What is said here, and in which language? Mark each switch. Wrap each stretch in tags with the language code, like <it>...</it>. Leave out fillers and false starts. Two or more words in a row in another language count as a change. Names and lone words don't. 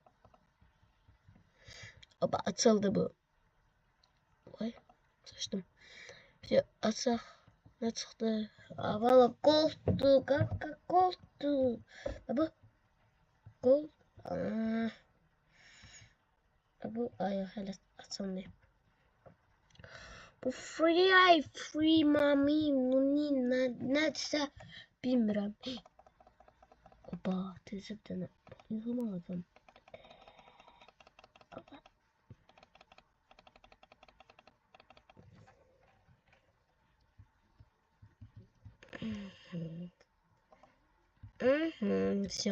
<az>Oba, açıldı bu. Ay, saçdım. Bir açaq. Nə çıxdı? Valla golddu. Qaqa golddu. Bu gold. Bu ay hələ açılmayıb. Bu free mami, nuni, nədirsə bilmirəm. Oba, tezə bir dənə yığım alacağım. Все.</az>